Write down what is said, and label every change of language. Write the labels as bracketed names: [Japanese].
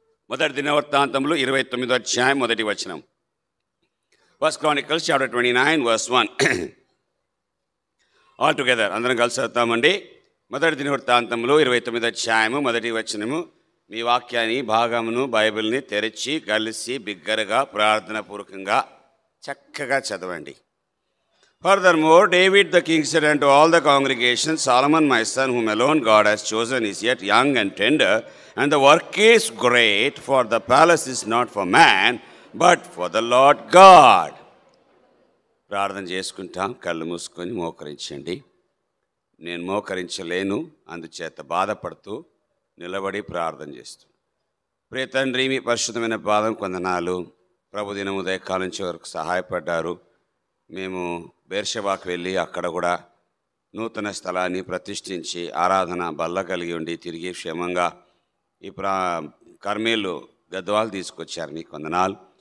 [Telugu] మొదటి దినవృత్తాంతములు 29వ అధ్యాయం మొదటి వచనం. [English] First Chronicles chapter 29 verse 1. All together [Telugu] అందరం కలిసి చదువుతామండి. మొదటి దినవృత్తాంతములు 29వ అధ్యాయము మొదటి వచనము. మీ వాక్యాన్ని భాగమును బైబిల్ని తెరిచి కలిసి బిగ్గరగా ప్రార్థన పూర్వకంగా చక్కగా చదవండి. [English] Furthermore, David the king said unto all the congregation, Solomon my son, whom alone God has chosen, is yet young and tender, and the work is great, for the palace is not for man, but for the Lord God. [Telugu] ప్రార్థన చేసుకుంటాం. కళ్ళు మూసుకొని మోకరించండి. నేను మోకరించలేను, అందుచేత బాధపడుతూ నిలబడి ప్రార్థన చేస్తూ. ప్రియ తండ్రి, మీ పరిశుద్ధమైన పాదం కొందనాలు. ప్రభుదినం ఉదయకాలం నుంచి వరకు సహాయపడ్డారు. మేము బేర్షెబాకు వెళ్ళి అక్కడ కూడా నూతన స్థలాన్ని ప్రతిష్ఠించి ఆరాధన బల్ల కలిగి ఉండి తిరిగి క్షేమంగా ఈ కర్మేలు గద్వాలు తీసుకొచ్చారు. మీకు వందనాలు.